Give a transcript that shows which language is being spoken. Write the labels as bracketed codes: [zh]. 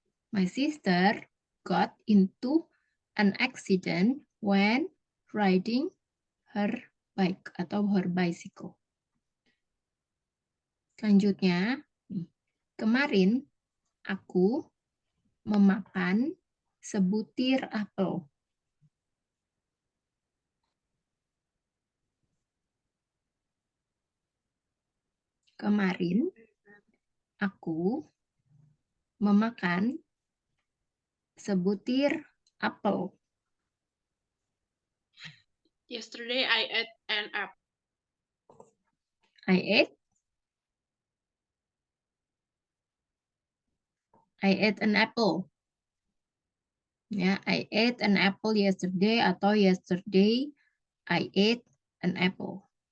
[en] My sister got into an accident when riding her bike atau her bicycle. [id] Selanjutnya, kemarin aku memakan sebutir apel. Kemarin aku memakan sebutir apel. [en] Yesterday I ate an apple. I ate an apple. Ya, I ate an apple yesterday atau yesterday I ate an apple.